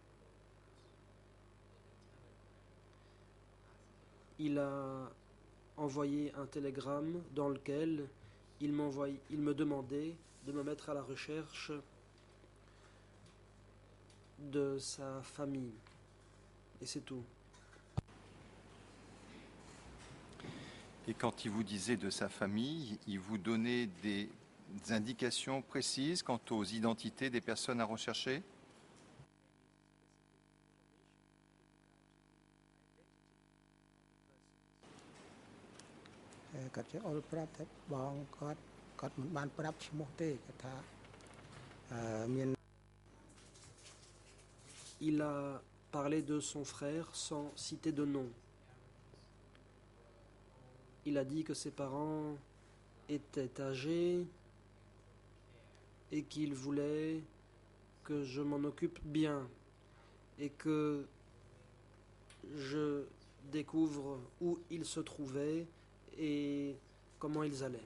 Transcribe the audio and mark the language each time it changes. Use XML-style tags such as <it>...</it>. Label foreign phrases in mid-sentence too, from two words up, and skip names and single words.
<fr>Il a envoyé un télégramme dans lequel il me demandait de me mettre à la recherche de sa famille. Et c'est tout. Et quand il vous disait de sa famille, il vous donnait des indications précises quant aux identités des personnes à rechercher?</fr> <km>គាត់ចេះអុលប្រាប់តែបងគាត់មិនបានប្រាប់ឈ្មោះទេគាត់ថាមាន</km> <fr>Il a parlé de son frère sans citer de nom. Il a dit que ses parents étaient âgés et qu'il voulait que je m'en occupe bien et que je découvre où ils se trouvaient et comment ils allaient.</fr>